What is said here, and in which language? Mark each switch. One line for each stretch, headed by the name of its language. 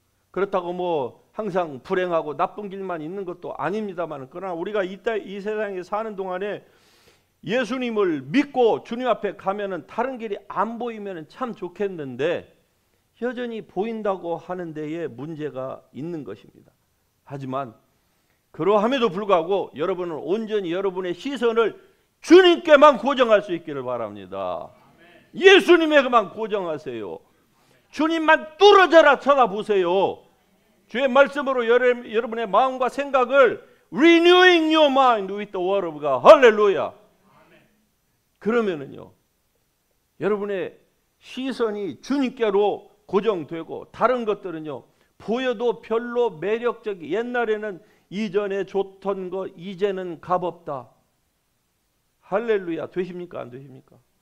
Korean: 그렇다고 뭐 항상 불행하고 나쁜 길만 있는 것도 아닙니다만, 그러나 우리가 이 세상에 사는 동안에 예수님을 믿고 주님 앞에 가면은 다른 길이 안 보이면 참 좋겠는데, 여전히 보인다고 하는 데에 문제가 있는 것입니다. 하지만 그러함에도 불구하고 여러분은 온전히 여러분의 시선을 주님께만 고정할 수 있기를 바랍니다. 예수님에게만 고정하세요. 주님만 뚫어져라 쳐다보세요. 주의 말씀으로 여러분의 마음과 생각을
English: renewing your mind with the word of God.
Korean: 할렐루야. 그러면은요, 여러분의 시선이 주님께로 고정되고 다른 것들은요 보여도 별로 매력적이, 옛날에는 이전에 좋던 거 이제는 값없다. 할렐루야. 되십니까? 안 되십니까?